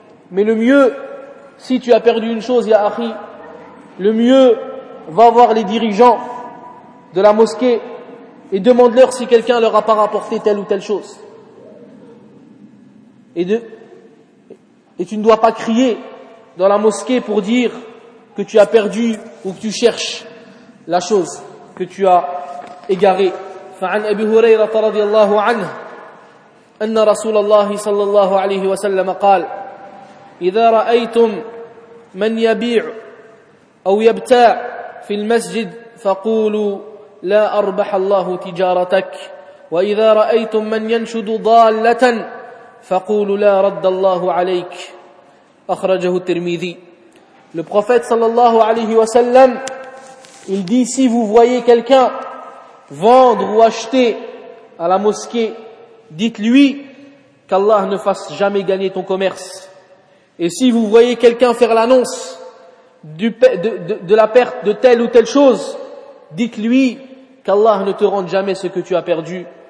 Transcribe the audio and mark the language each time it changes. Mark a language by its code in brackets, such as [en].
[fr] Mais le mieux, si tu as perdu une chose, ya akhi, le mieux, va voir les dirigeants de la mosquée et demande-leur si quelqu'un leur a pas rapporté telle ou telle chose. Et tu ne dois pas crier dans la mosquée pour dire que tu as perdu ou que tu cherches la chose que tu as égarée. [ar] Fa'an Abi Hurayrata radiallahu anhu أن رسول الله صلى الله عليه وسلم قال: إذا رأيتم من يبيع أو يبتاع في المسجد فقولوا لا أربح الله تجارتك، وإذا رأيتم من ينشد ضالة فقولوا لا رد الله عليك. أخرجه الترمذي. [fr] Le prophète [ar] صلى الله عليه وسلم [fr] il dit: si vous voyez quelqu'un vendre ou acheter à la mosquée, dites-lui qu'Allah ne fasse jamais gagner ton commerce. Et si vous voyez quelqu'un faire l'annonce de la perte de telle ou telle chose, dites-lui qu'Allah ne te rende jamais ce que tu as perdu.